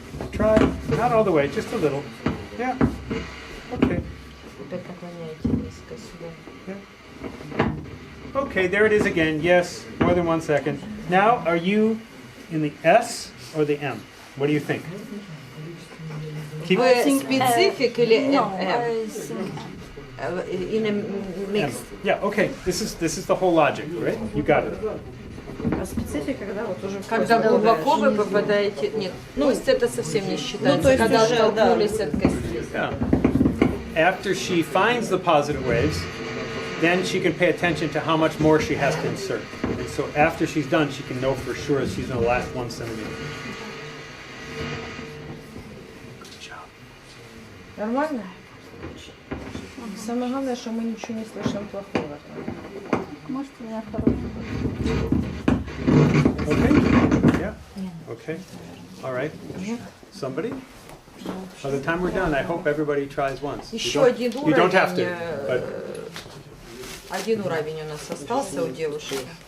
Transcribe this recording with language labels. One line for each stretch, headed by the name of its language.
English: Try, not all the way, just a little. Yeah. Okay.
Russian: Опять наклоняйте низко сюда.
English: Okay, there it is again. Yes, more than 1 second. Now, are you in the S or the M? What do you think? Keep
Russian: Вы специфик или
English: No, M? In a M. mixed. Yeah, okay. This is the whole logic, right? You got it.
Russian: А специфика, когда вот уже Когда глубоко вы попадаете... Нет, ну, это совсем не считается. то есть Когда уже, да. оттолкнулись от кости.
English: Yeah. After she finds the positive waves, then she can pay attention to how much more she has to insert. And so after she's done, she can know for sure she's in the last 1 centimeter. Good job.
Russian: Нормально? Самое главное, что мы ничего не слышим плохого. Может, у меня хороший.
English: Okay? Yeah? Okay. All right. Somebody? By the time we're done, I hope everybody tries once.
Russian: Еще один
English: You don't have to,
Russian: уровень.
English: but
Russian: Один уровень у нас остался у девушек.